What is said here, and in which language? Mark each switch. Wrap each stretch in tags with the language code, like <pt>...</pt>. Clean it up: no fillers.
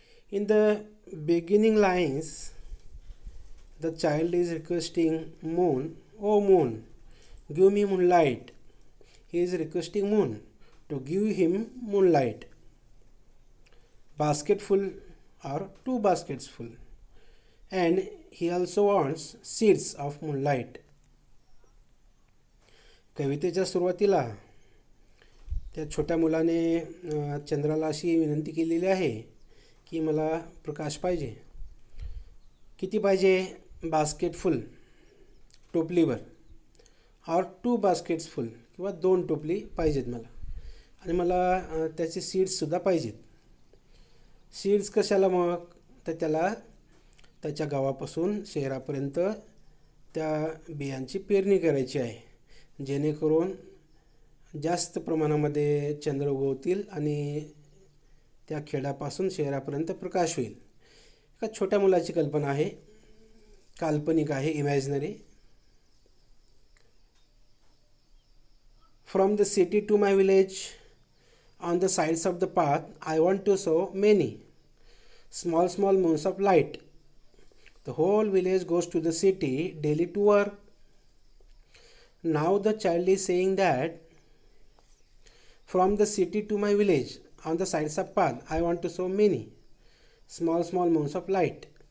<en>In the beginning lines, the child is requesting moon, oh moon, give me moonlight. He is requesting moon to give him moonlight. Basket full or 2 baskets full. And he also wants seeds of moonlight.</en> <mr>कवितेच्या सुरुवातीला त्या छोट्या मुलाने चंद्राला अशी विनंती केलेली आहे की मला प्रकाश पाहिजे. किती पाहिजे? बास्केट फुल, टोपलीवर, और 2 बास्केट्स फुल किंवा 2 टोपली पाहिजेत मला, आणि मला त्याचे सीड्ससुद्धा पाहिजेत. सीड्स कशाला मग? तर त्याला त्याच्या गावापासून शहरापर्यंत त्या बियांची पेरणी करायची आहे, जेणेकरून जास्त प्रमाणामध्ये चंद्र उगवतील आणि त्या खेड्यापासून शहरापर्यंत प्रकाश होईल. एका छोट्या मुलाची कल्पना आहे, काल्पनिक आहे, imaginary.</mr> <en>From the city to my village, on the sides of the path, I want to sow many small small moons of light. The whole village goes to the city daily to work. Now the child is saying that from the city to my village, on the sides of path, I want to sow many small small moons of light.</en>